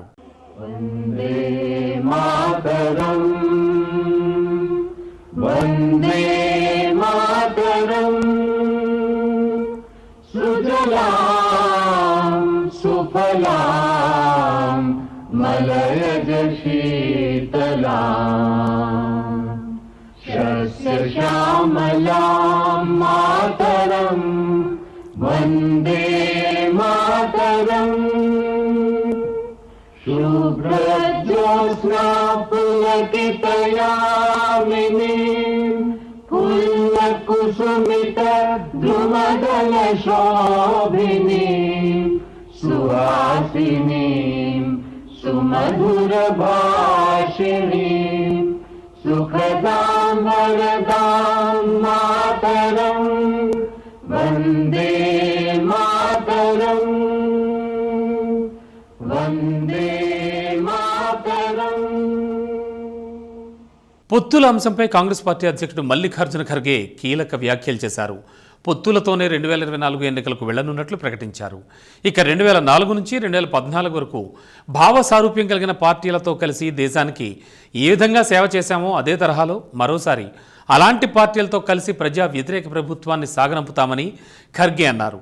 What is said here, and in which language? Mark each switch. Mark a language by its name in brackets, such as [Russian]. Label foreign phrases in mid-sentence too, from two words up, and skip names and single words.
[Sanskrit] వందే మాతరం వందే మాతరం సుజలాం సుఫలాం మలయజ శీతలాం శస్యశ్యామలాం మాతరం వందే మాతరం शुभ्रज्योत्स्ना पुलकितयामिनीं फुल्लकुसुमित द्रुमदलशोभिनीं सुहासिनीं सुमधुरभाषिणीं सुखदां वरदां मातरं वन्दे मातरम् వందే మాతరం. [Telugu] పొత్తుల అంశంపై కాంగ్రెస్ పార్టీ అధ్యక్షుడు మల్లికార్జున ఖర్గే కీలక వ్యాఖ్యలు చేశారు. పొత్తులతోనే 2024 ఎన్నికలకు వెళ్లనున్నట్లు ప్రకటించారు. ఇక 2004 నుంచి 2014 వరకు భావ సారూప్యం కలిగిన పార్టీలతో కలిసి దేశానికి ఏ విధంగా సేవ చేశామో అదే తరహాలో మరోసారి అలాంటి పార్టీలతో కలిసి ప్రజా వ్యతిరేక ప్రభుత్వాన్ని సాగనంపుతామని ఖర్గే అన్నారు.